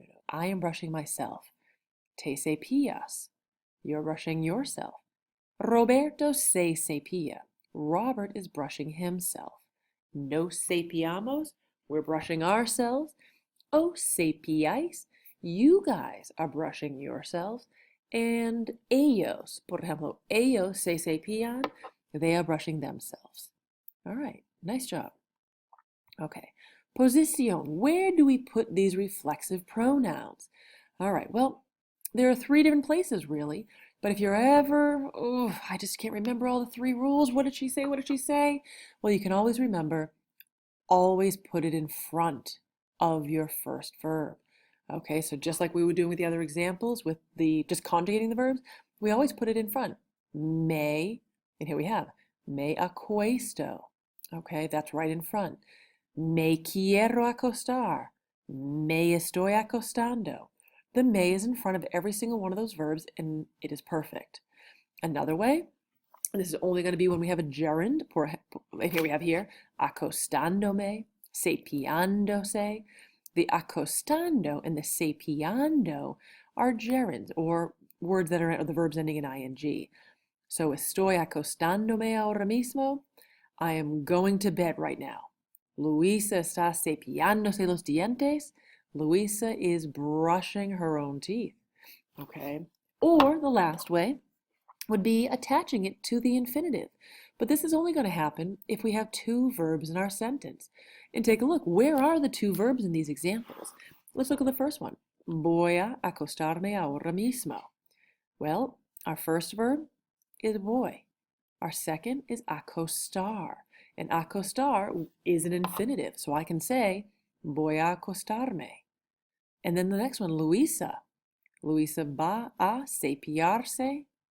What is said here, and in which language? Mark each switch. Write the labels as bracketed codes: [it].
[en] I am brushing myself. [es] Te cepillas. [en] You're brushing yourself. [es] Roberto se cepilla. [en] Robert is brushing himself. [es] Nos cepillamos. [en] We're brushing ourselves. [es] Os cepilláis. [en] You guys are brushing yourselves. [es] And ellos, por ejemplo, ellos se cepillan. [en] They are brushing themselves. All right, nice job. Okay, posición. Where do we put these reflexive pronouns? All right, well, there are three different places really, but if you're ever, I just can't remember all the three rules. What did she say? What did she say? Well, you can always remember, always put it in front of your first verb. Okay, so just like we were doing with the other examples with the just conjugating the verbs, we always put it in front. Me, and here we have, [es] me acuesto. [en] Okay, that's right in front. [es] Me quiero acostar. Me estoy acostando. [en] The me is in front of every single one of those verbs, and it is perfect. Another way, and this is only going to be when we have a gerund. Here we have [es] acostándome, cepillándose. [en] The acostando and the cepillando are gerunds, or words that are the verbs ending in ing. [es] So estoy acostándome ahora mismo. [en] I am going to bed right now. [es] Luisa está cepillándose los dientes. [en] Luisa is brushing her own teeth. Okay. Or the last way would be attaching it to the infinitive. But this is only going to happen if we have two verbs in our sentence. And take a look, where are the two verbs in these examples? Let's look at the first one. [es] Voy a acostarme ahora mismo. [en] Well, our first verb is voy. Our second is acostar. And acostar is an infinitive, so I can say [es] voy a acostarme. [en] And then the next one, Luisa. [es] Luisa va a cepillarse.